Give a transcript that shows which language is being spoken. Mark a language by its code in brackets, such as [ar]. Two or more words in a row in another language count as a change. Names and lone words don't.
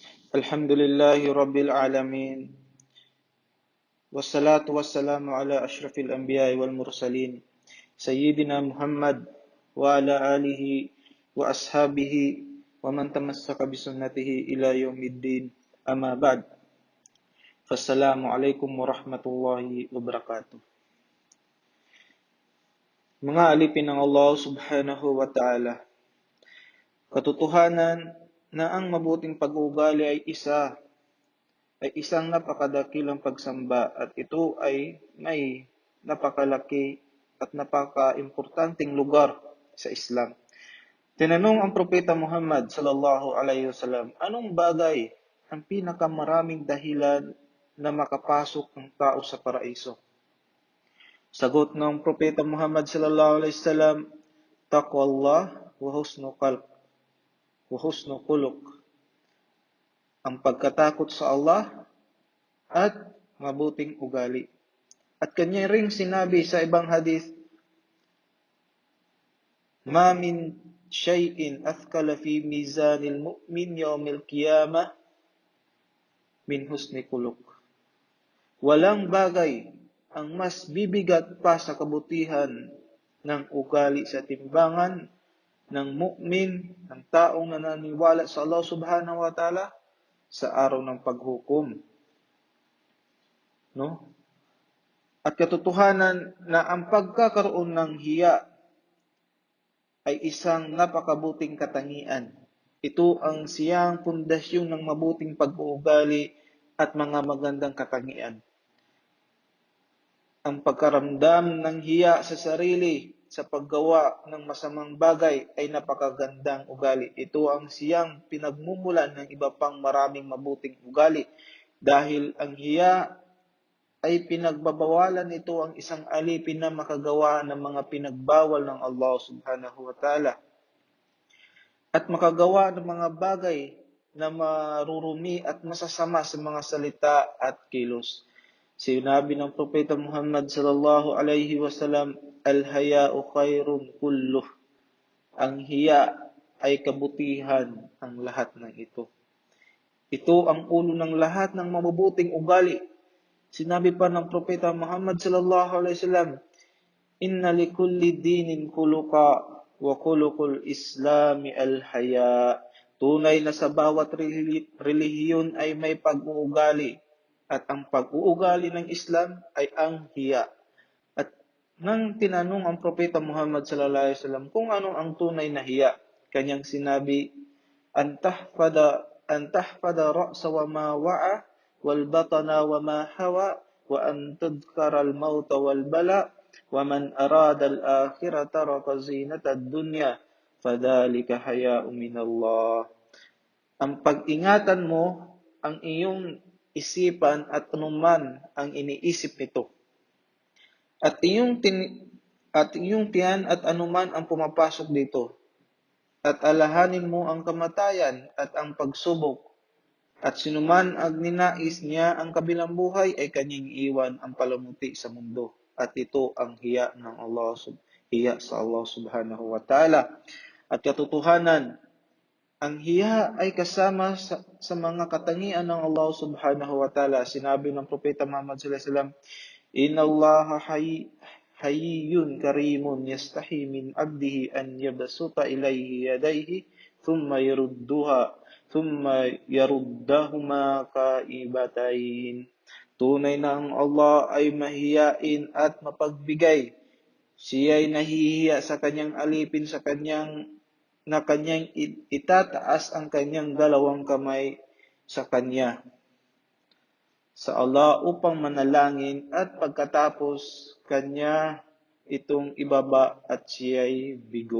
[ar] الحمد لله رب العالمين. والصلاة والسلام على أشرف الأنبياء والمرسلين. سيدنا محمد وعلى آله وأصحابه ومن تمسك بسنته إلى يوم الدين. أما بعد. فالسلام عليكم ورحمة الله وبركاته. [tl] Mga alipin ng Allah [ar] سبحانه وتعالى, [tl] katotohanan na ang mabuting pag-uugali ay isang napakadakilang pagsamba at ito ay may napakalaki at napaka-importanting lugar sa Islam. Tinanong ang Propeta Muhammad [ar] صلى الله عليه وسلم, [tl] anong bagay ang pinakamaraming dahilan na makapasok ng tao sa paraiso? Sagot ng Propeta [ar] Muhammad صلى الله عليه وسلم، تقوى الله وحسن القلب وحسن الخلق. [tl] Ang pagkatakot sa Allah at mabuting ugali. At kanya ring sinabi sa ibang hadith, [ar] ما من شيء أثقل في ميزان المؤمن يوم القيامة من حسن خلق. [tl] Walang bagay ang mas bibigat pa sa kabutihan ng ugali sa timbangan ng mu'min, ng taong nananiwala sa Allah [ar] سبحانه وتعالى [tl] sa araw ng paghukom. No? At katotohanan na ang pagkakaroon ng hiya ay isang napakabuting katangian. Ito ang siyang pundasyon ng mabuting pag-uugali at mga magandang katangian. Ang pagkaramdam ng hiya sa sarili sa paggawa ng masamang bagay ay napakagandang ugali. Ito ang siyang pinagmumulan ng iba pang maraming mabuting ugali. Dahil ang hiya ay pinagbabawalan nito ang isang alipin na makagawa ng mga pinagbawal ng Allah [ar] سبحانه وتعالى. [tl] At makagawa ng mga bagay na marurumi at masasama sa mga salita at kilos. Sinabi ng Propeta [ar] Muhammad صلى الله عليه وسلم، الحياء خير كله. [tl] Ang hiya ay kabutihan ang lahat ng ito. Ito ang ulo ng lahat ng mabubuting ugali. Sinabi pa ng Propeta [ar] Muhammad صلى الله عليه وسلم، إن لكل دين خلقا وخلق الإسلام الحياء. [tl] Tunay na sa bawat relihiyon ay may pag-uugali. At ang pag-uugali ng Islam ay ang hiya. At nang tinanong ang Propeta Muhammad [ar] صلى الله عليه وسلم [tl] kung ano ang tunay na hiya, kanyang sinabi, [ar] أن تحفظ الرأس وما وعى والبطن وما حوى وأن تذكر الموت والبلى ومن أراد الآخرة ترك زينة الدنيا فذلك حياء من الله. [tl] Ang pag-ingatan mo ang iyong isipan at anuman ang iniisip nito. At iyong tiyan at anuman ang pumapasok dito. At alahanin mo ang kamatayan at ang pagsubok. At sinuman ang ninais niya ang kabilang buhay ay kanyang iwan ang palamuti sa mundo. At ito ang hiya ng Allah, hiya sa Allah [ar] سبحانه وتعالى. [tl] At katotohanan, ang hiya ay kasama sa mga katangian ng Allah [ar] سبحانه وتعالى. [tl] Sinabi ng Propeta [ar] Muhammad صلى الله عليه وسلم، إن الله حيي كريم يستحيي من عبده أن يبسط إليه يديه ثم يردهما خائبتين. [tl] Tunay na ang Allah ay mahiyain at mapagbigay. Siya ay nahihiya sa kanyang alipin na kanyang itataas ang kanyang dalawang kamay sa kanya sa Allah upang manalangin at pagkatapos kanya itong ibaba at siya'y bigo.